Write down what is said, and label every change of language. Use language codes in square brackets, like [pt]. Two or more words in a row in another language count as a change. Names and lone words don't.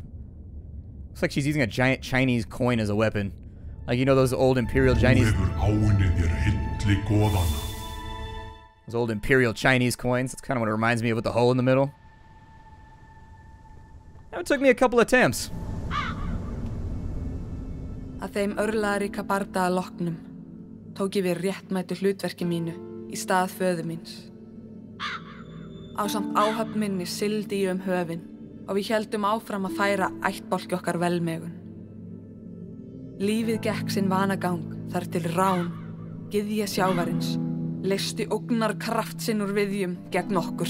[en] Looks like she's using a giant Chinese coin as a weapon. Like, you know those old Imperial Chinese... Those old Imperial Chinese coins. That's kind of what it reminds me of with the hole in the middle. That took me a couple attempts. [is] Að þeim örlaðaríka bardaga loknum tók ég við réttmætu hlutverki mínu í stað föður míns. Ásamt áhöfn minni sigldi ég höfin og við héldum áfram að færa ættbálki okkar velmegun. Lífið gekk sinn vanagang þar til rán, gyðja sjávarins, leysti ógnarkraft sinn úr viðjum gegn okkur.